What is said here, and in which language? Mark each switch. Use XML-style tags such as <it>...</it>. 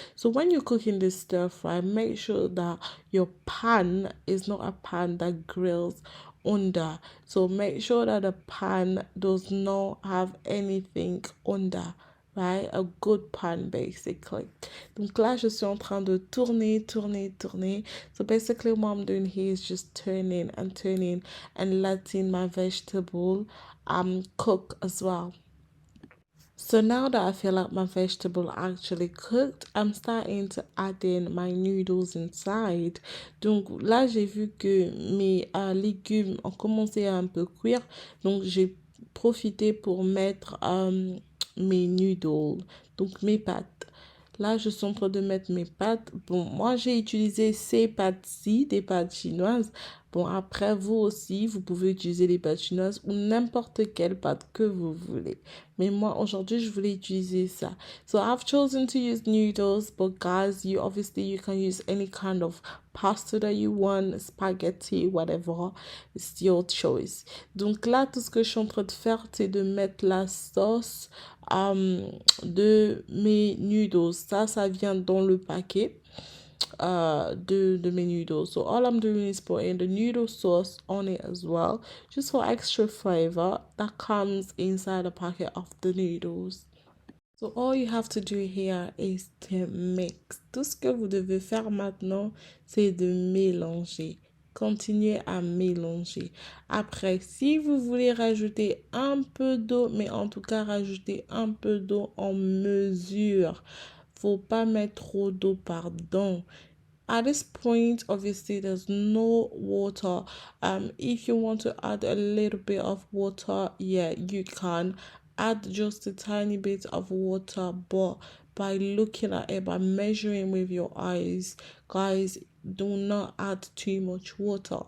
<en>So when you're cooking this stir fry, make sure that your pan is not a pan that grills under. So make sure that the pan does not have anything under. Right? A good pan basically.</en> <fr>Donc là, je suis en train de tourner.</fr> <en>So basically what I'm doing here is just turning and letting my vegetable cook as well. So now that I feel like my vegetable actually cooked, I'm starting to add in my noodles inside.</en> <fr>Donc là, j'ai vu que mes légumes ont commencé à un peu cuire. Donc j'ai profité pour mettre mes noodles, donc mes pâtes. Là, je suis en train de mettre mes pâtes. Bon, moi, j'ai utilisé ces pâtes-ci, des pâtes chinoises. Bon, après, vous aussi, vous pouvez utiliser les pâtes chinoises ou n'importe quelle pâte que vous voulez. Mais moi, aujourd'hui, je voulais utiliser ça.</fr> <en>So, I've chosen to use noodles, but guys, you can use any kind of pasta that you want, spaghetti, whatever. It's your choice.</en> <fr>Donc là, tout ce que je suis en train de faire, c'est de mettre la sauce de mes noodles. Ça vient dans le paquet de mes noodles.</fr> <en>So all I'm doing is putting the noodle sauce on it as well, just for extra flavor that comes inside the packet of the noodles. So all you have to do here is to mix.</en> <fr>Tout ce que vous devez faire maintenant, c'est de mélanger. Continuez à mélanger. Après, si vous voulez rajouter un peu d'eau, mais en tout cas rajouter un peu d'eau en mesure. Faut pas mettre trop d'eau, pardon.</fr> <en>At this point, obviously, there's no water. If you want to add a little bit of water, yeah, you can add just a tiny bit of water, but by looking at it, by measuring with your eyes, guys, do not add too much water.</en>